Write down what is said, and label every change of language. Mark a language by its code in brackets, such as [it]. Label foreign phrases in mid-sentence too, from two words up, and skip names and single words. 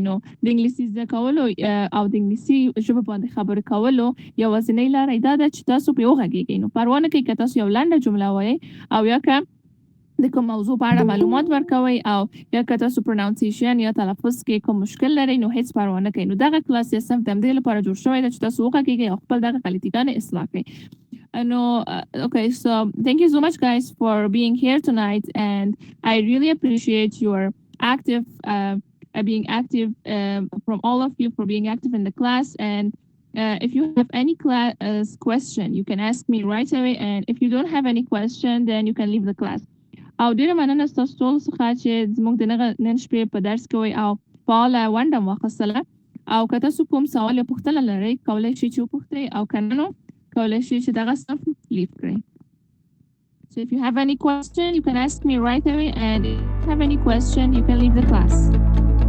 [ps] نو د انګلیسي زده کولو او د انګلیسي ژبه باندې خبرې کولو یوازینۍ لاره دا ده چې تاسو پرې وغږیږئ. نو پروا نه کوي که تاسو یو لنډه جمله وایئ او یا که د کوم موضوع په اړه معلومات ورکوئ او یا که تاسو پرونانسیشن یا تلفظ کې کوم مشکل لرئ نو هیڅ پروا نه کوي. نو دغه کلاس یا صنف د همدې لپاره جوړ شوی ده چې تاسو وغږیږئ او خپل دغه غلطیګانې اصلاح کړئ. [en] No, okay, so thank you so much guys for being here tonight, and I really appreciate your being active from all of you for being active in the class. And if you have any question, you can ask me right away, and if you don't have any question, then you can leave the class. [ps] او ډیره مننه ستاسو ټول څخه چې زموږ د نن شپې په درس کې وئ او فعاله ونډه مو اخیستله. او که تاسو کوم سوال یا پوښتنه لرئ کولی شئ چې وپوښتئ او که نه نو کولی شئ چې دغه صنف لیف کړئ. [en] So if you have any question, you can ask me right away, and if you have any question, you can leave the class.